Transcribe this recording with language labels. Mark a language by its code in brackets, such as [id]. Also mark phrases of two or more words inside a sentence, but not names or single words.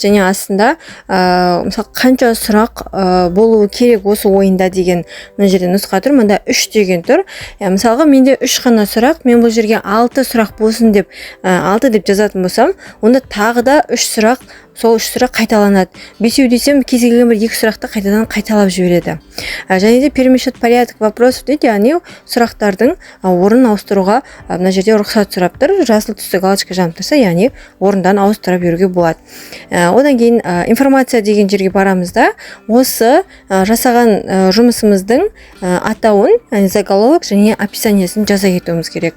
[kk] Және астында мысалы қанша сұрақ болуы керек осы ойында деген мына жерде нұсқа тұр. Мында 3 деген тұр. Мысалға менде 3 қана сұрақ, мен бұл жерге 6 сұрақ болсын деп 6 деп жазатын болсам, онда тағы да 3 сұрақ, сол 3 сұрақ қайталанады. 5 десем, кез келген бір 2 сұрақты қайтадан қайталап жібереді. Және де [ru] перемещать порядок вопросов [kk] дейді, яғни сұрақтардың орнын ауыстыруға мына жерде рұқсат сұрап тұр. Жасыл түсті галочка жанып тұрса, яғни орындан ауыстыра беруге болады. Одан кейін информация деген жерге барамыз да, осы жасаған жұмысымыздың атауын, заголовок және описаниесін жаза кетуіміз керек.